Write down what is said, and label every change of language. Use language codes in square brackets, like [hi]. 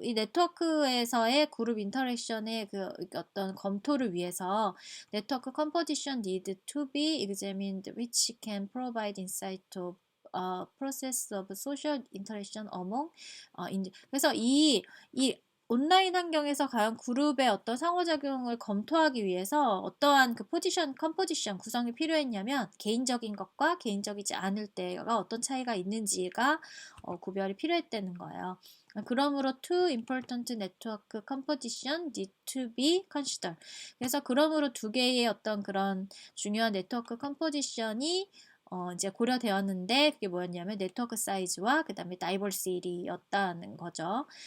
[ko] 이 네트워크에서의 그룹 인터랙션의 그 어떤 검토를 위해서 [en] network composition need to be examined, which can provide insight to process of social interaction among [ko] 그래서 이 온라인 환경에서 과연 그룹의 어떤 상호작용을 검토하기 위해서 어떠한 그 컴포지션 구성이 필요했냐면 개인적인 것과 개인적이지 않을 때가 어떤 차이가 있는지가 구별이 필요했다는 거예요. 그러므로 [en] two important network composition need to be considered. [ko] 그래서 그러므로 두 개의 어떤 그런 중요한 네트워크 컴포지션이 이제 고려되었는데 그게 뭐였냐면 네트워크 사이즈와 그 다음에 다이버시티였다는 거죠.